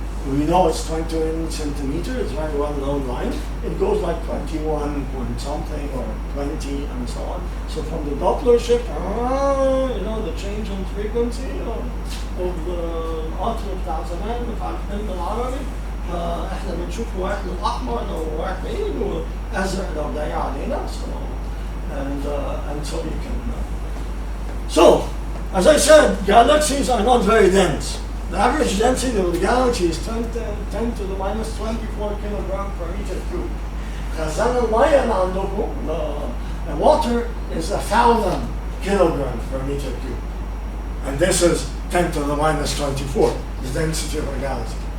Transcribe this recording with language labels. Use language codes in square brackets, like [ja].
[en] We know it's 21 centimeter, it's a very well-known line. It goes like 21 point something or 20 and so on. So from the Doppler shift, the change in frequency of the [ar] عطر بتاع زمان بتاع الفيلم العربي. احنا بنشوف واحد الاحمر لو واحد بعيد وازرق لو جاي علينا. [en] And so you can. So, as I said, galaxies are not very dense. The average density of the galaxy is 10 to the minus 24 kilogram per meter cube. [ar] خزان المية اللي عندكم, [en] the water is 1,000 kilograms per meter cube. And this is 10 to the minus 24, the density of a galaxy.